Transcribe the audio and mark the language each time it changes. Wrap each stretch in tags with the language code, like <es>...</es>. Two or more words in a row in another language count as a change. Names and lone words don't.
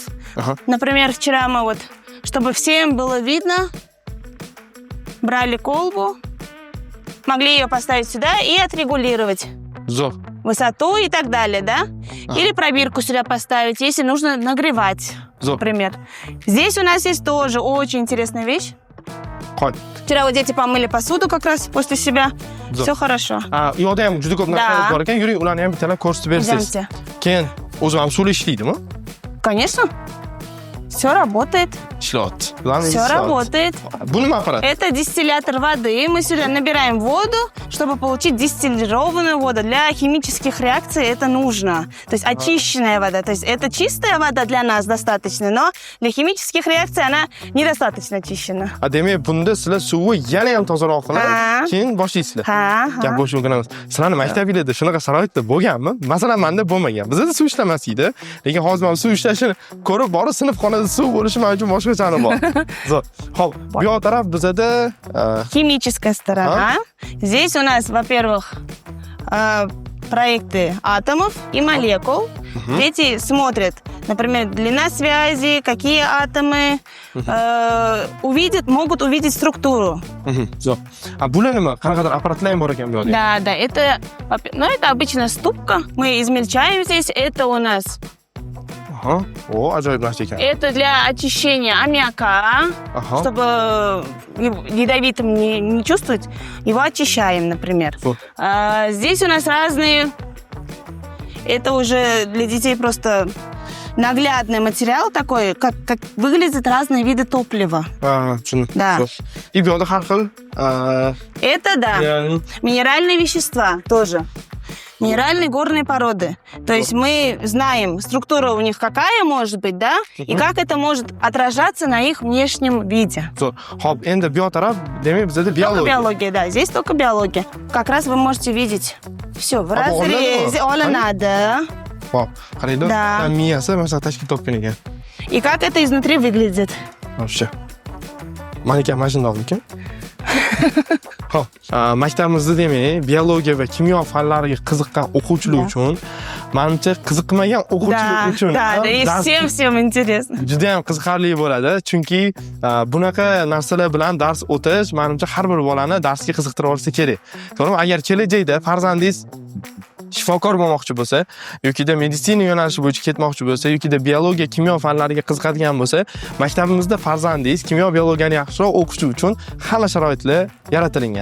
<ru>Например, вчера мы вот, чтобы всем было видно, брали колбу, могли ее поставить сюда и отрегулировать высоту и так далее, да? Или пробирку сюда поставить, если нужно нагревать, например. Здесь у нас есть тоже очень интересная вещь. Вчера вот дети помыли посуду как раз после себя. Все хорошо.</ru> <uz>U yoqda ham juda ko'p narsalar bor ekan. Yuring, ularni ham bittalar ko'rsatib bersangiz. Keyin o'zim ham suvli ishlaydimi?</uz> <ru>Конечно. Все работает.</ru> <uz>Ishlayapti.</uz> <ru>Все работает.</ru> <uz>Bu nima apparat?</uz> <ru>Это дистиллятор воды. Мы сюда набираем воду, чтобы получить дистиллированную воду. Для химических реакций это нужно. То есть очищенная вода. То есть это чистая вода для нас достаточно, но для химических реакций она недостаточно очищена.</ru> <uz>Demak, bunda sizlar suvni yana ham tozaroq qilib, keyin boshlaysizlar. Gap bo'lishi mumkin emas. Sizlarni maktabingizda shunaqa sharoitda bo'lganmi? Masalan, menda bo'lmagan. Bizda suv ishlamas edi. Lekin hozir men suv ishlashini ko'rib, borib sinfxonada suv bo'lishi mumkin boshqachani bor. Xo'p, bu yoq taraf bizada</uz> <ru>химическая сторона. Здесь у нас, во-первых, проекты атомов и молекул. Дети смотрят, например, длина связи, какие атомы, могут увидеть структуру.</ru> <uz>Bular nima? Qanaqadir apparatlar ham bor ekan bu yerda.</uz> <ru>Да, это обычная ступка. Мы измельчаем здесь. Это у нас...</ru> <uz>ajoyib narsa ekan.</uz> <ru>Это для очищения аммиака, чтобы ядовитым не чувствовать. Его очищаем, например. Здесь у нас разные... Это уже для детей просто наглядный материал такой, как выглядят разные виды топлива. Да.</ru> <uz>И bu yoqda har xil</uz> <ru>это, да, минеральные вещества тоже. Минеральные горные породы. То есть мы знаем, структура у них какая может быть, да? И как это может отражаться на их внешнем виде.</ru> <uz>Xo'p, endi bu yoq taraf, demak, bizda biologiya.</uz> <ru>Биология, да. Здесь только биология. Как раз вы можете видеть все в разрезе.</ru> <uz>Оlinadi. Xo'p, qaranglar.</uz> <ru>Да.</ru> <uz>Miyasi masalan tashkil topgan ekan.</uz> <ru>И как это изнутри выглядит. Вообще.</ru> <uz>Malika mana shundoq ekan. Xo'p, maktabimizda demak, biologiya va kimyo fanlariga qiziqqan o'quvchilar uchun, menimcha qiziqmagan o'quvchilar uchun</uz> <ru>всем интересно.</ru> <uz>Juda ham qiziqarli bo'ladi, chunki bunaqa narsalar bilan dars o'tish menimcha har bir bolani darsga qiziqtira olsa kerak. To'g'rimi? Agar kelajakda farzandingiz shifokor bo'lmoqchi bo'lsa, yokida meditsina yo'nalishi bo'yicha ketmoqchi bo'lsa, yokida biologiya, kimyo fanlariga qiziqadigan bo'lsa, maktabimizda farzandingiz kimyo, biologiyani yaxshiroq o'qishi uchun hamma sharoitlar yaratilgan.</uz>